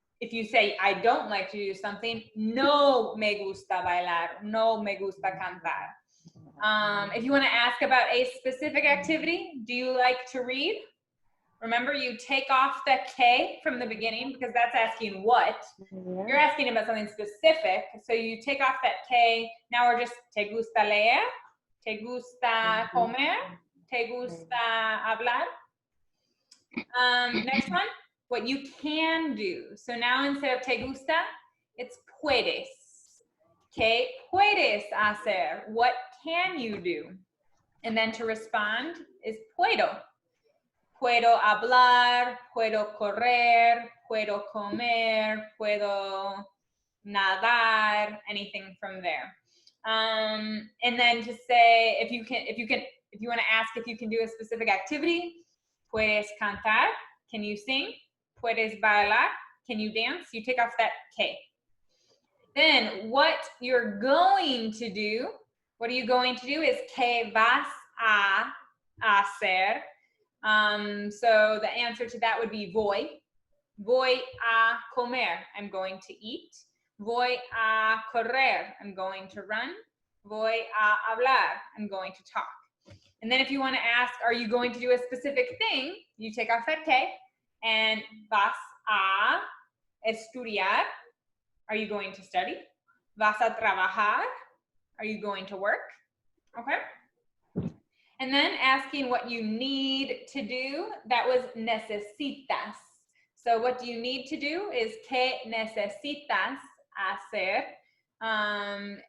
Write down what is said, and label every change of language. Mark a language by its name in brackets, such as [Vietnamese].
[English] If you say, I don't like to do something, [Spanish] no me gusta bailar, no me gusta cantar. [English] If you want to ask about a specific activity, do you like to read? Remember, you take off the K from the beginning because that's asking what. You're asking about something specific, so you take off that K. Now we're just, [Spanish] ¿te gusta leer? ¿Te gusta comer? ¿Te gusta hablar? [English] Next one, what you can do. So now instead of te gusta, it's puedes. [Spanish] ¿Qué puedes hacer? [English] What can you do? And then to respond is puedo. [Spanish] Puedo hablar, puedo correr, puedo comer, puedo nadar, [English] anything from there. And then to say, if you want to ask if you can do a specific activity, [Spanish] puedes cantar, [English] can you sing? [Spanish] Puedes bailar, [English] can you dance? You take off that K. Then what you're going to do, what are you going to do is [Spanish] ¿qué vas a hacer? [English] So the answer to that would be voy. [Spanish] Voy a comer. [English] I'm going to eat. [Spanish] Voy a correr. [English] I'm going to run. [Spanish] Voy a hablar. [English] I'm going to talk. And then if you want to ask, are you going to do a specific thing? You take off that K and [Spanish] vas a estudiar. [English] Are you going to study? [Spanish] Vas a trabajar. [English] Are you going to work? Okay. And then asking what you need to do, that was necesitas. So what do you need to do is [Spanish] ¿qué necesitas hacer?